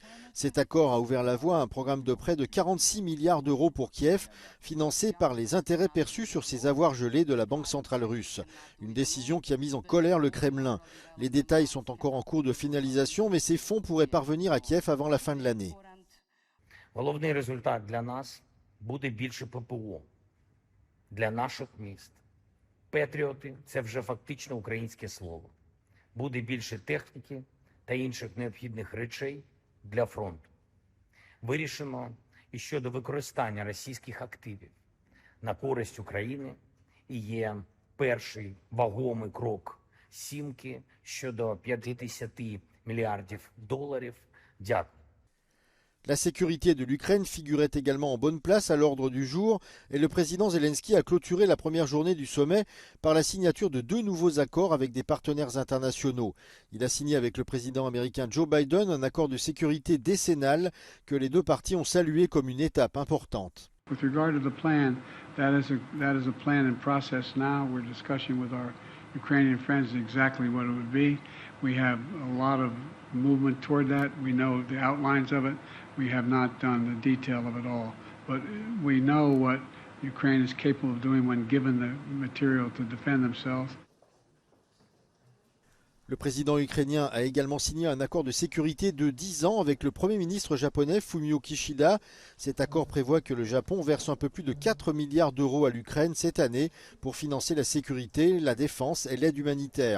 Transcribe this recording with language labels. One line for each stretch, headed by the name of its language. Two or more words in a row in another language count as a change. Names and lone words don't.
French: Cet accord a ouvert la voie à un programme de prêt de 46 milliards d'euros pour Kiev, financé par les intérêts perçus sur ces avoirs gelés de la Banque centrale russe. Une décision qui a mis en colère le Kremlin. Les détails sont encore en cours de finalisation, mais ces fonds pourraient parvenir à Kiev avant la fin de l'année.
Ukrainian: Головний результат для нас буде більше ППО для наших міст. Петріоти – це вже фактично українське слово. Буде більше техніки та інших необхідних речей для фронту. Вирішено і щодо використання російських активів на користь України і є перший вагомий крок «сімки» щодо 50 мільярдів доларів. Дякую.
French: La sécurité de l'Ukraine figurait également en bonne place à l'ordre du jour et le président Zelensky a clôturé la première journée du sommet par la signature de 2 nouveaux accords avec des partenaires internationaux. Il a signé avec le président américain Joe Biden un accord de sécurité décennal que les deux parties ont salué comme une étape importante.
English: With regard to the plan, that is a plan in process now. We're discussing with our Ukrainian friends exactly what it would be. We have a lot of movement toward that. We know the outlines of it. We have not done the detail of it all. But we know what Ukraine is capable of doing when given the material to defend themselves.
French: Le président ukrainien a également signé un accord de sécurité de 10 ans avec le Premier ministre japonais Fumio Kishida. Cet accord prévoit que le Japon verse un peu plus de 4 milliards d'euros à l'Ukraine cette année pour financer la sécurité, la défense et l'aide humanitaire.